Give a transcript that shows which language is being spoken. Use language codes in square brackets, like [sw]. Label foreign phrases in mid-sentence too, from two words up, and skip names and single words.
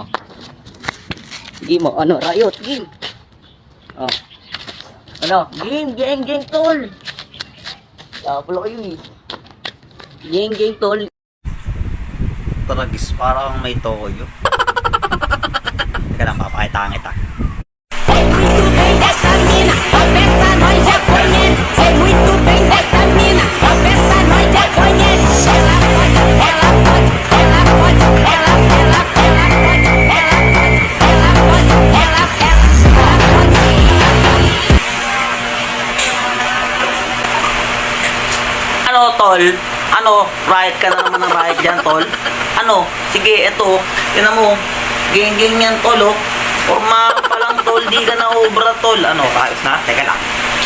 [tl] Game mo. Ano [en] riot game? [tl] Oh. Ano? Game tol. Tapos kayo eh. Game tol. Taragis, parang may toyo. Teka lang, papakita kita. [pt] Sei muito bem dessa mina, ó peça nós já conhece. Sei muito bem dessa mina, ó peça nós já conhece. Ela pode, ela pode, ela pode, ela pode, ela pode, ela pode. [tl] Ano, tol? Ano, riot ka na naman ng riot dyan, tol? Ano, sige, eto, tinan mo, geng yan, tol, oh. Forma pa lang, tol, di ka na obra, tol. Ano, ayos na? Teka lang.